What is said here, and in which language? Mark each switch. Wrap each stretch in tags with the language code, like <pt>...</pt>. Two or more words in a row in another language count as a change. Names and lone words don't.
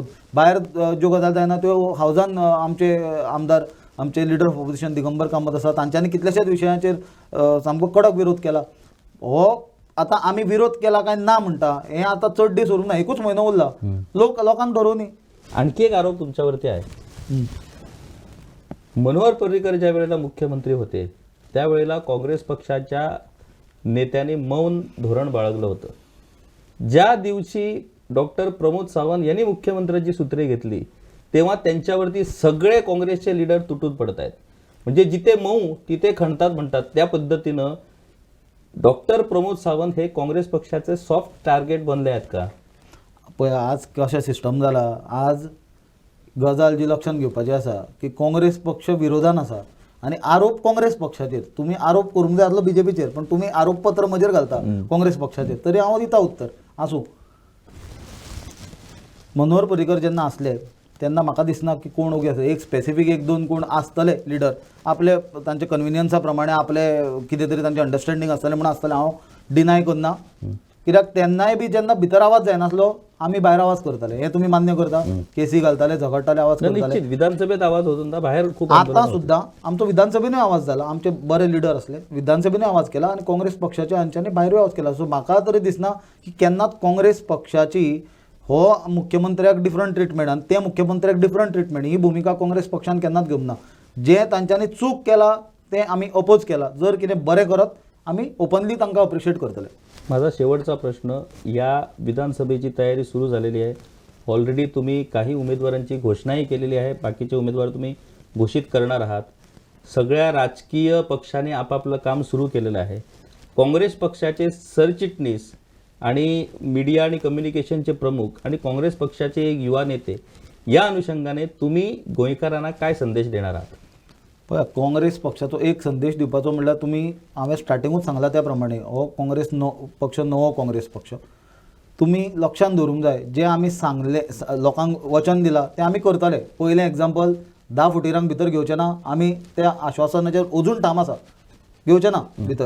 <kok>भायर ज्यो गजाली जायना त्यो हावजान आमचे आमदार, आमचे</kok> <en>leader of opposition</en> <kok>दिगंबर कामत आसा, तांच्यांनी कितल्याशाच विशयांचेर सामको कडक विरोध केला. हो आतां आमी विरोध केला काय ना म्हणटा हें आतां चड दीस उरूंक ना, एकूच म्हयनो उरला. लोकांक धरून</kok> <mr>आणखी एक आरोप तुमच्यावरती आहे. मनोहर पर्रीकर ज्या वेळेला मुख्यमंत्री होते त्यावेळेला काँग्रेस पक्षाच्या नेत्यांनी मौन धोरण बाळगलं होतं. ज्या दिवशी डॉक्टर प्रमोद सावंत यांनी मुख्यमंत्र्यांची सूत्रे घेतली तेव्हा त्यांच्यावरती सगळे काँग्रेसचे लीडर तुटून पडत आहेत. म्हणजे जिथे मऊ तिथे खणतात म्हणतात त्या पद्धतीनं डॉक्टर प्रमोद सावंत हे काँग्रेस पक्षाचे</mr> <en>soft target</en> <mr>बनले आहेत का?</mr> <kok>पळय आज कशें सिस्टम जाला. आज गजाल जी लक्षात घेवपाची आसा की काँग्रेस पक्ष विरोधान आसा आनी आरोप काँग्रेस पक्षाचेर. तुमी आरोप करूंक जाय आसलो बीजेपीचेर, पण तुमी आरोप पत्र म्हजेर घालता काँग्रेस पक्षाचेर. तरी हांव दिता उत्तर. आसूं, मनोहर पर्रीकर जेन्ना आसले तेन्ना म्हाका दिसना की कोण ओगे आसा. एक स्पेसिफीक 1-2 कोण आसतले लिडर, आपले तांचे कन्विनियन्सा प्रमाणे आपले कितें तरी तांचे अंडरस्टँडींग आसतलें म्हणून आसतलें. हांव डिनाय करना, कित्याक तेन्नाय बी जेन्ना भितर आवाज जायनासलो आमी भायर आवाज करताले. हे तुमी मान्य करता? केसी घालताले, झगडटाले, आवाज करताले.</kok> <mr>निश्चित विधानसभेत आवाज होत होता, बाहेर खूप</mr> <kok>आतां सुद्दां आमचो विधानसभेनूय आवाज जाला. आमचे बरे लिडर असले, विधानसभेनूय आवाज केला आणि काँग्रेस पक्षाच्या हांच्यांनी भायरूय आवाज केला. सो म्हाका तरी दिसना की केन्नाच काँग्रेस पक्षाची हो मुख्यमंत्र्याक</kok> <en>different treatment</en> <kok>आनी ते मुख्यमंत्र्याक</kok> <en>different treatment</en> <kok>ही भूमिका काँग्रेस पक्षान केन्नाच घेवंक ना. जे तांच्यांनी चूक केला ते आमी अपोज केला. जर कितें बरें करत आमी ओपनली तांकां अप्रिशिएट करतले.</kok> <mr>माझा शेवटचा प्रश्न, या विधानसभेची तयारी सुरू झालेली आहे. ऑलरेडी तुम्ही काही उमेदवारांची घोषणाही केलेली आहे, बाकीचे उमेदवार तुम्ही घोषित करणार आहात. सगळ्या राजकीय पक्षांनी आपापलं काम सुरू केलेलं आहे. काँग्रेस पक्षाचे सरचिटणीस आणि मीडिया आणि कम्युनिकेशनचे प्रमुख आणि काँग्रेस पक्षाचे एक युवा नेते, या अनुषंगाने तुम्ही गोंयकारांना काय संदेश देणार आहात?</mr> <kok>पळय, काँग्रेस पक्षाचो एक संदेश दिवपाचो म्हणल्यार तुमी हांवें स्टार्टिंगूच सांगला त्या प्रमाणे हो काँग्रेस पक्ष नवो काँग्रेस पक्ष. तुमी लक्षांत दवरूंक जाय, जे आमी सांगले, लोकांक वचन दिलां तें आमी करतले. पयलें एग्जाम्पल, 10 फुटिरांक भितर घेवचें ना. आमी त्या आश्वासनाचेर अजून ठाम आसा, घेवचें ना भितर.</kok>